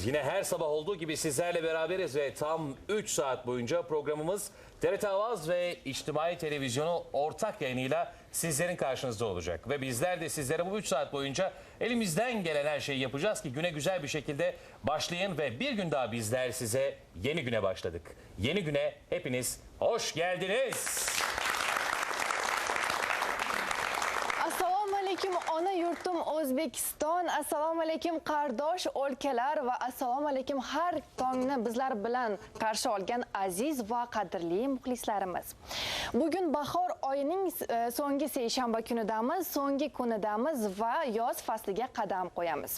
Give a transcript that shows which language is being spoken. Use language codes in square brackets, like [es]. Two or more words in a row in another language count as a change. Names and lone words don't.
[tr] Yine her sabah olduğu gibi sizlerle beraberiz ve tam 3 saat boyunca programımız TRT Avaz ve İçtimai Televizyonu ortak yayınıyla sizlerin karşınızda olacak. Ve bizler de sizlere bu 3 saat boyunca elimizden gelen her şeyi yapacağız ki güne güzel bir şekilde başlayın ve bir gün daha bizler size yeni güne başladık. Yeni güne hepiniz hoş geldiniz. [uz] Assalomu alaykum ona yurtim O'zbekiston, assalomu alaykum qardosh o'lkalar va assalomu alaykum har tongni bizlar bilan qarshi olgan aziz va qadrli muxlislarimiz. Bugun bahor oyining so'nggi seshanba kunidamiz, so'nggi kunidamiz va yoz fasliga qadam qo'yamiz.